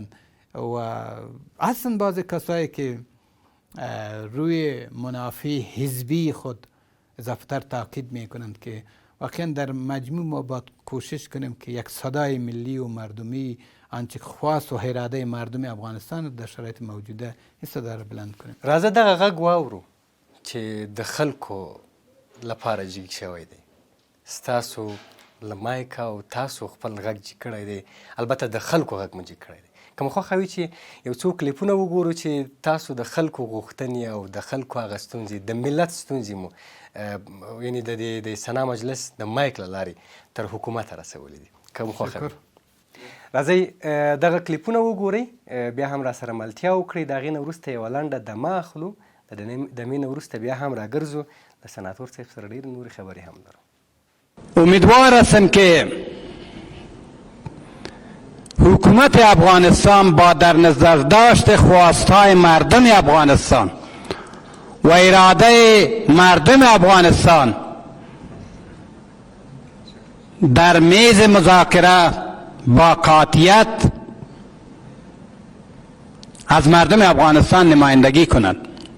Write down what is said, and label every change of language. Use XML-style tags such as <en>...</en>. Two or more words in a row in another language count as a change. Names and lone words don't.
<fa>و اصلا بعضی کسایی که روی منافع حزبی خود اضافتر تاکید میکنند که واقعا در مجموع ما باید کوشش کنیم که یک صدای ملی و مردمی آنچه خواست و اراده مردم افغانستان در شرایط موجوده این صدا را بلند کنیم.</fa> <ps>راځه دغه غږ واورو چې د خلکو لپاره جګ شوی دی. ستاسو له مایکه او تاسو خپل غږ جګ کړی دی، البته د خلکو غږ مو جګ کړی دی. که مو خوښه وي چې یو څو کلیپونه وګورو چې تاسو د خلکو غوښتنې او د خلکو هغه ستونزې، د ملت ستونزې مو یعنې د سنا مجلس د مایک له لارې تر حکومته رسولي دي. که مو خوښه وي راځئ دغه کلیپونه وګورئ، بیا هم راسره ملتیا وکړئ. د هغې نه وروسته یوه لنډه دمه اخلو، د دمې نه وروسته بیا هم راګرځو، د سناتور صاحب سره ډېرې نورې خبرې هم لرو.</ps> <fa>امیدوار هستم که حکومت افغانستان با در نظر داشت خواستهای مردم افغانستان و اراده مردم افغانستان در میز مذاکره با قاطعیت از مردم افغانستان نمایندگی کند.</fa>